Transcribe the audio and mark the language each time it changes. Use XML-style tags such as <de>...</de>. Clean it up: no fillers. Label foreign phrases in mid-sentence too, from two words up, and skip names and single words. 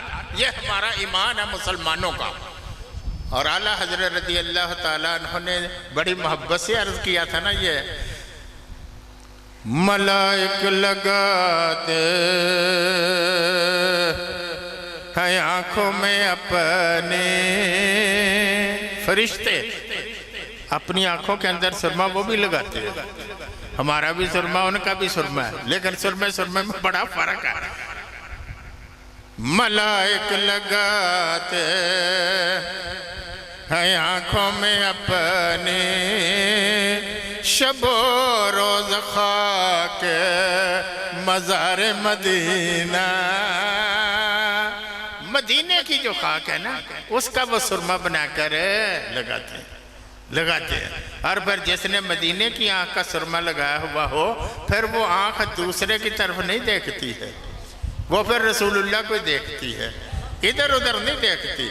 <ur>یہ ہمارا ایمان ہے مسلمانوں کا. اور اعلیٰ حضرت رضی اللہ تعالیٰ عنہ نے بڑی محبت سے عرض کیا تھا نا، یہ ملائک لگاتے ہیں آنکھوں میں اپنے، فرشتے اپنی آنکھوں کے اندر سرما وہ بھی لگاتے ہیں. ہمارا بھی سرما، ان کا بھی سرما ہے، لیکن سرمے میں بڑا فرق ہے. ملائک لگاتے ہیں آنکھوں میں اپنے، شب و روز خاک مزار مدینہ. مدینے کی جو خاک ہے نا اس کا وہ سرما بنا کر لگاتے ہیں. اور پھر جس نے مدینے کی آنکھ کا سرما لگایا ہوا ہو، پھر وہ آنکھ دوسرے کی طرف نہیں دیکھتی ہے، وہ پھر رسول اللہ کو دیکھتی ہے، ادھر ادھر نہیں دیکھتی.</ur>